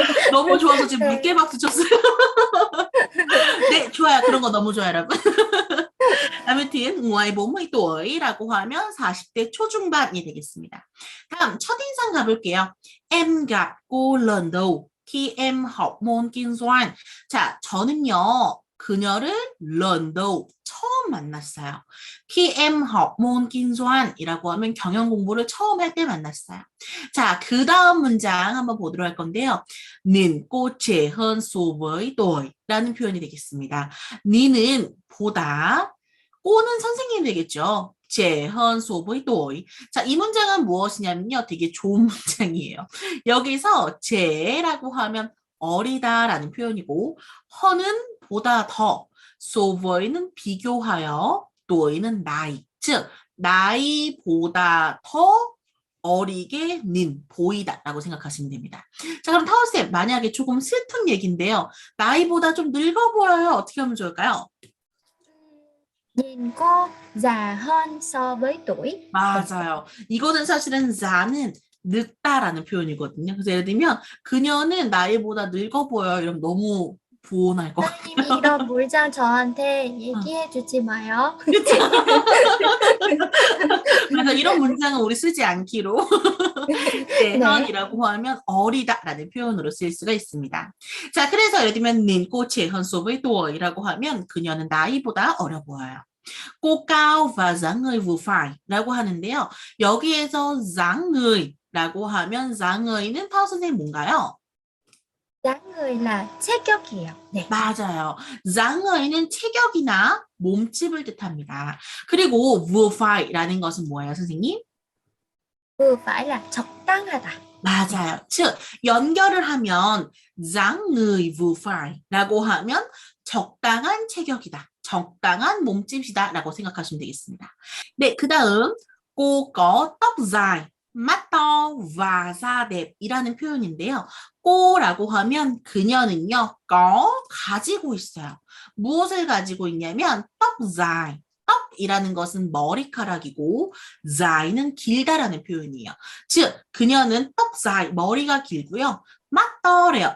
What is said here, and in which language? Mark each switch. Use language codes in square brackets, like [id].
[ko] 너무 좋아서 지금 네. 물개 박수 쳤어요. 네, 좋아요. 그런 거 너무 좋아요, 여러분. 아무튼 ngoài 40tuổi 라고 하면 40대 초중반이 되겠습니다. 다음 첫인상 가볼게요. [vi] Em gặp cô lần đầu khi em học môn kinh doanh. [ko] 자, 저는요, 그녀를 lần đầu 처음 만났어요. khi em học môn kinh doanh 이라고 하면 경영 공부를 처음 할 때 만났어요. 자, 그 다음 문장 한번 보도록 할 건데요. [vi] 는 cô trẻ hơn so với tôi [ko] 라는 표현이 되겠습니다. 니는 보다, 꼬는 선생님이 되겠죠. [vi] trẻ hơn so với tôi. [ko] 자, 이 문장은 무엇이냐면요. 되게 좋은 문장이에요. 여기서 제라고 하면 어리다라는 표현이고 허는 보다 더, 소버이는 비교하여, 또이는 나이. 즉 나이보다 더 어리게 는 보이다라고 생각하시면 됩니다. 자, 그럼 타오쌤, 만약에 조금 슬픈 얘기인데요. 나이보다 좀 늙어 보여요. 어떻게 하면 좋을까요? [vi] Nhìn cô già hơn so với tuổi. [ko] 맞아요. 이거는 사실은 자는 늙다라는 표현이거든요. 그래서 예를 들면 그녀는 나이보다 늙어 보여. 이러면 너무 보온할 것 같아요. 선생님이 이런 물장 저한테 얘기해 주지 마요. 그쵸? 그래서 이런 문장은 우리 쓰지 않기로 네. 재현이라고 하면 어리다라는 표현으로 쓸 수가 있습니다. 자, 그래서 예를 들면 닌꼬 재현 소브의 도어이라고 하면 그녀는 나이보다 어려 보여요. [vi] cô cao và dáng người vừa phải [ko] 라고 하는데요. 여기에서 dáng người 라고 하면 dáng người 는 타오 선생님 뭔가요? [vi] dáng người là 체격이에요. [ko] 네. 맞아요. dáng người 는 체격이나 몸집을 뜻합니다. 그리고 vừa phải 라는 것은 뭐예요, 선생님? [vi] vừa phải là 적당하다. [ko] 맞아요. 즉 연결을 하면 dáng người vừa phải 라고 하면 적당한 체격이다. 적당한 몸집이다라고 생각하시면 되겠습니다. 네, 그 다음 [vi] cô có tóc dài, mắt to và da đẹp [ko] 이라는 표현인데요. 꼬라고 하면 그녀는요, có 가지고 있어요. 무엇을 가지고 있냐면 tóc dài. 떡이라는 것은 머리카락이고 자이는 길다라는 표현이에요. 즉 그녀는 떡자이 머리가 길고요. 맛떠래요.